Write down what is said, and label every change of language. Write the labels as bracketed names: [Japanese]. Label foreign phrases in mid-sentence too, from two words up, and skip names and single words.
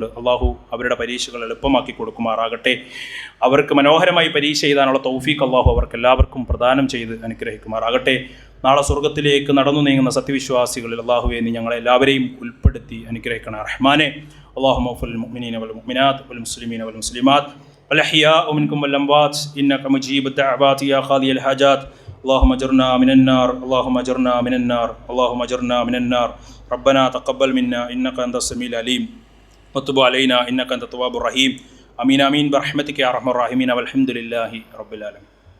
[Malayalam] അള്ളാഹു അവരുടെ പരീക്ഷകൾ എളുപ്പമാക്കി കൊടുക്കുമാറാകട്ടെ. അവർക്ക് മനോഹരമായി പരീക്ഷ എഴുതാനുള്ള തൗഫീഖ് അള്ളാഹു അവർക്ക് എല്ലാവർക്കും പ്രദാനം ചെയ്ത് അനുഗ്രഹിക്കുമാറാകട്ടെ. നാളെ സ്വർഗ്ഗത്തിലേക്ക് നടന്നു നീങ്ങുന്ന സത്യവിശ്വാസികളിൽ അള്ളാഹുവെ നീ ഞങ്ങളെ എല്ലാവരെയും ഉൾപ്പെടുത്തി അനുഗ്രഹിക്കണം റഹ്മാനെ. [Arabic] اللهم اغفر للمؤمنين والمؤمنات والمسلمين والمسلمات والأحياء منكم والأموات إنك مجيب الدعوات يا قاضي الحاجات. اللهم اجرنا من النار اللهم اجرنا من النار اللهم اجرنا من النار. ربنا تقبل منا انك انت السميع العليم وتب علينا انك انت التواب الرحيم. امين امين برحمتك يا ارحم الراحمين والحمد لله رب العالمين.